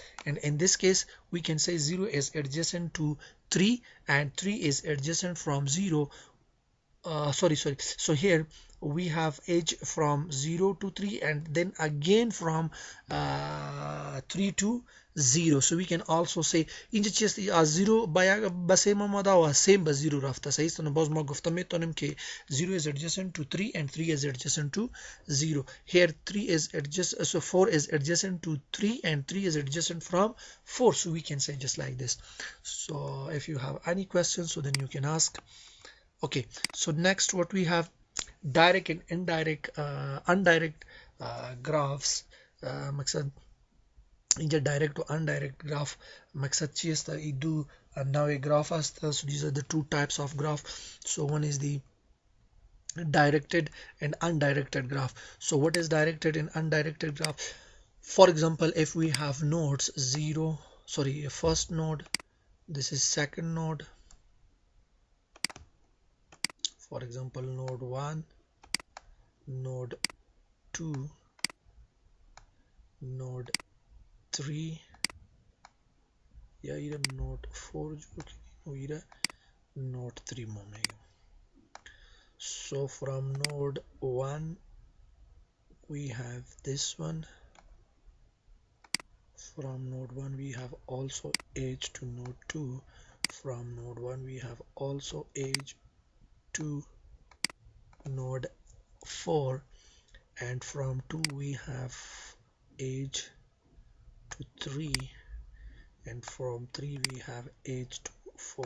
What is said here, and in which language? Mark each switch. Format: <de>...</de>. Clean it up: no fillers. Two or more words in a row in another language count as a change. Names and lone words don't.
<en>And in this case we can say 0 is adjacent to 3 and 3 is adjacent from 0. Sorry, so here we have age from 0 to 3 and then again from 3 to 0, so we can also say</en> <fa>اینجا چی است؟ از 0 به سیم آمده و سیم به 0 رفته. صحیح است. باز ما گفته میتونیم که</fa> <en>0 is adjacent to 3 and 3 is adjacent to 0. here 3 is adjacent, so 4 is adjacent to 3 and 3 is adjacent from 4, so we can say just like this. So if you have any questions, so then you can ask. Okay, so next what we have, direct and indirect undirect graphs.</en> <fa>مقصد اینجا direct و</fa> <en>indirect graph</en> <fa>مقصد چی است؟ این دو نوع graph است.</fa> <en>so these are the two types of graph. so one is the directed and undirected graph. so what is directed and undirected graph? for example, if we have nodes 0, sorry, first node, this is second node, for example node 1, node 2, node 3</en> <hi>या इधर</hi> <en>node 4</en> <hi>जो कि इधर</hi> <en>node 3 में. so from node 1 we have this one. from node 1 we have also edge to node 2. from node 1 we have also edge to node 4 and from 2 we have edge to 3 and from 3 we have edge to 4.</en>